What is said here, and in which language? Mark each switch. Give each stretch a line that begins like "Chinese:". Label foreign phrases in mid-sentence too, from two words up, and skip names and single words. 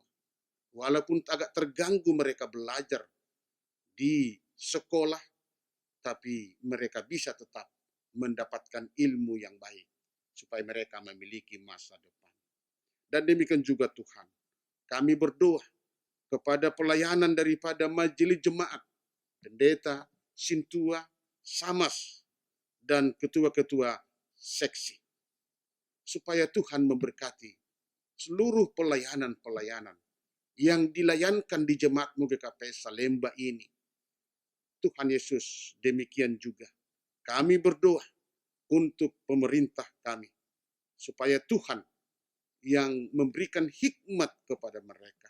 Indonesian: Walaupun agak terganggu mereka belajar di sekolah, tapi mereka bisa tetap mendapatkan ilmu yang baik, supaya mereka memiliki masa depan. Dan demikian juga Tuhan, kami berdoa kepada pelayanan daripada majelis jemaat, pendeta, sintua, samas, dan ketua-ketua seksi, supaya Tuhan memberkati seluruh pelayanan-pelayanan yang dilayankan di Jemaat-Mu GKP Salemba ini. Tuhan Yesus, demikian juga kami berdoa untuk pemerintah kami, supaya Tuhan yang memberikan hikmat kepada mereka.